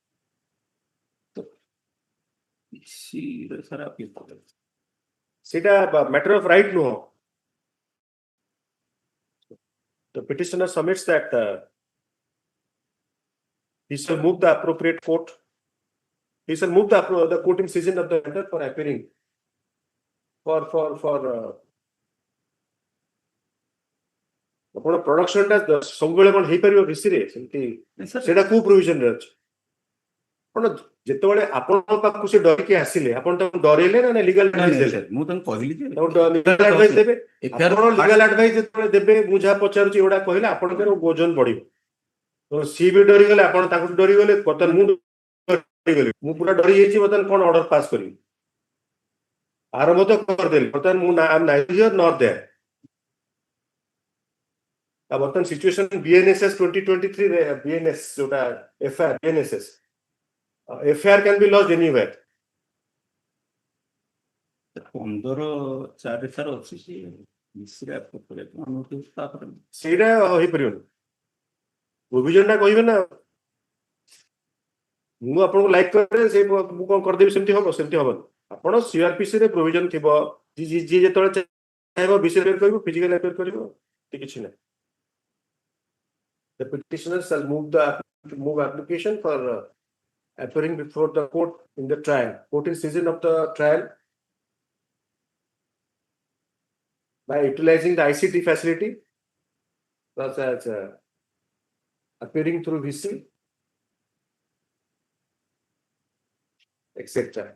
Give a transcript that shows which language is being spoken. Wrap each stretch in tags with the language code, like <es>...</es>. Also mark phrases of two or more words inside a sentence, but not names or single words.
<en>Sita matter of right no. The petitioner submits that he shall move the appropriate court. He shall move the court in season of the matter for appearing for</en> <or>ଆପଣ ପ୍ରଡକ୍ସନ ଟା ସବୁବେଳେ କଣ ହେଇପାରିବ ଭିସିରେ ସେମିତି ସେଟା କୋଉ ପ୍ରୋଭିଜନ ରେ ଅଛି ଆପଣ ଯେତେବେଳେ ଆପଣଙ୍କ ପାଖକୁ ସେ ଡରିକି ଆସିଲେ ଆପଣ ତାଙ୍କୁ ଡରେଇଲେ ନା</or> <en>legal advice</en> <or>ଦେଲେ ମୁଁ ତାଙ୍କୁ କହିଲି ଯେ</or> <en>legal advice</en> <or>ଦେବେ ଆପଣ</or> <en>legal advice</en> <or>ଯେତେବେଳେ ଦେବେ ମୁଁ ଯାହା ପଚାରୁଛି ଏଗୁଡା କହିଲେ ଆପଣଙ୍କର ଓଜନ ବଢିବ ତ ସିଏ ବି ଡରିଗଲେ ଆପଣ ତାଙ୍କୁ ଡରିଗଲେ ବର୍ତ୍ତମାନ ମୁଁ ଡରିଗଲି ମୁଁ ପୁରା ଡରି ଯାଇଛି ବର୍ତ୍ତମାନ କଣ</or> <en>order pass</en> <or>କରିବି ଆରମ୍ଭ ତ କରିଦେଲି ବର୍ତ୍ତମାନ ମୁଁ</or> <en>neither here nor there</en> <or>ବର୍ତ୍ତମାନ ସିଚୁଏସନ BNSS 2023 ରେ BNS ଯୋଉଟା FIR BNSS</or> <en>FIR can be lodged anywhere</en> <or>15/4 ସାର ଅଛି ସେଇଟା ହେଇପାରିବନି ପ୍ରୋଭିଜନ ଟା କହିବେ ନା ମୁଁ ଆପଣଙ୍କୁ ଲାଇକ୍ କରେ ସେ ମୁଁ କଣ କରିଦେବି ସେମିତି ହବନି ଆପଣ CRPC ରେ ପ୍ରୋଭିଜନ ଥିବ ଯିଏ ଯେତେବେଳେ ଚାହିଁବ ବିଷୟ କରିବ</or> <en>physical affair</en> <or>କରିବ କିଛି ନାହିଁ.</or> <en>The petitioner shall move application for appearing before the court in the trial, court in session of the trial, by utilizing the ICT facility, such as appearing through VC, etc.</en>